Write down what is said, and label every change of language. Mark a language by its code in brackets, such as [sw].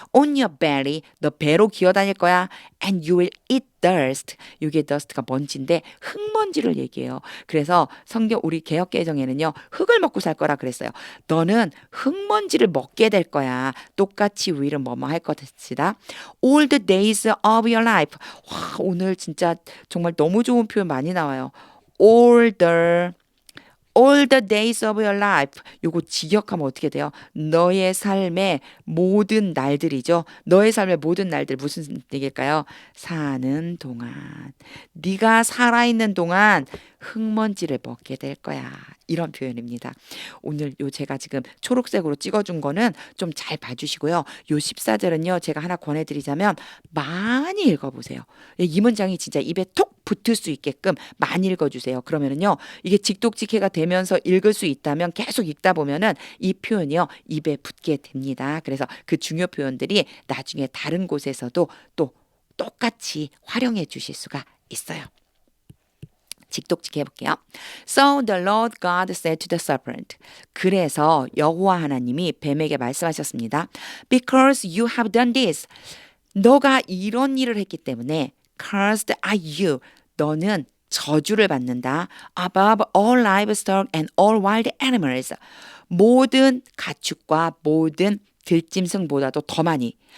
[en] On your belly. [ko] 너 배로 기어다닐 거야. [en] And you will eat dust. [ko] 이게 dust가 먼지인데 흙먼지를 얘기해요. 그래서 성경 우리 개역개정에는요. 흙을 먹고 살 거라 그랬어요. 너는 흙먼지를 먹게 될 거야. 똑같이 will은 뭐뭐 할 것이다. [en] All the days of your life. [ko] 와, 오늘 진짜 정말 너무 좋은 표현 많이 나와요. [en] All the days of your life. [ko] 요거 직역하면 어떻게 돼요? 너의 삶의 모든 날들이죠. 너의 삶의 모든 날들 무슨 얘기일까요? 사는 동안. 네가 살아있는 동안 흙먼지를 먹게 될 거야. 이런 표현입니다. 오늘 요 제가 지금 초록색으로 찍어준 거는 좀 잘 봐주시고요. 요 14절은요. 제가 하나 권해드리자면 많이 읽어보세요. 이 문장이 진짜 입에 톡 붙을 수 있게끔 많이 읽어주세요. 그러면은요. 이게 직독직해가 되면서 읽을 수 있다면 계속 읽다 보면은 이 표현이요. 입에 붙게 됩니다. 그래서 그 중요 표현들이 나중에 다른 곳에서도 또 똑같이 활용해 주실 수가 있어요. 직독직 해볼게요. [en] So the Lord God said to the serpent. [ko] 그래서 여호와 하나님이 뱀에게 말씀하셨습니다. [en] Because you have done this. [ko] 너가 이런 일을 했기 때문에 [en] cursed are you. [ko] 너는 저주를 받는다. [en] Above all livestock and all wild animals. [ko] 모든 가축과 모든 들짐승보다도 더 많이.